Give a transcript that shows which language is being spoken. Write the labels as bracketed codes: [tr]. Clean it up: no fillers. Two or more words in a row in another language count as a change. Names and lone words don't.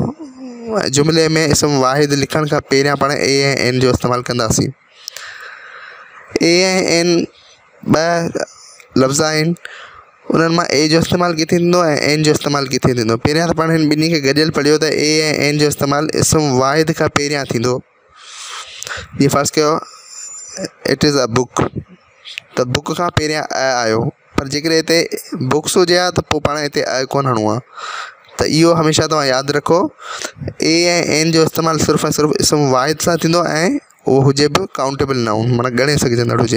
[sd] जुमिले में इस्म वाहिद लिखण खां पहिरियां पाण ए ऐं एन जो इस्तेमालु कंदासीं। ए ऐं एन ॿ लफ़्ज़ आहिनि, उन्हनि मां ए जो इस्तेमालु किथे थींदो ऐं एन जो इस्तेमालु किथे थींदो। पहिरियां त पाण हिन ॿिन्ही खे गॾियल पढ़ियो त ए ऐं एन जो इस्तेमालु इस्म वाहिद खां पहिरियां थींदो। जीअं फ़र्ज़ु कयो, [en] It is a book, [sd] त बुक खां पहिरियां आयो। पर जेकॾहिं हिते बुक्स हुजे हा त पोइ पाण हिते कोन हणिणो आहे। त इहो हमेशह तव्हां यादि रखो, ए ऐं एन जो इस्तेमालु सिर्फ़ु ऐं सिर्फ़ु इस्म वाहिद सां थींदो ऐं उहो हुजे बि [en] countable noun, [sd] माना ॻणे सघिजंदड़ हुजे।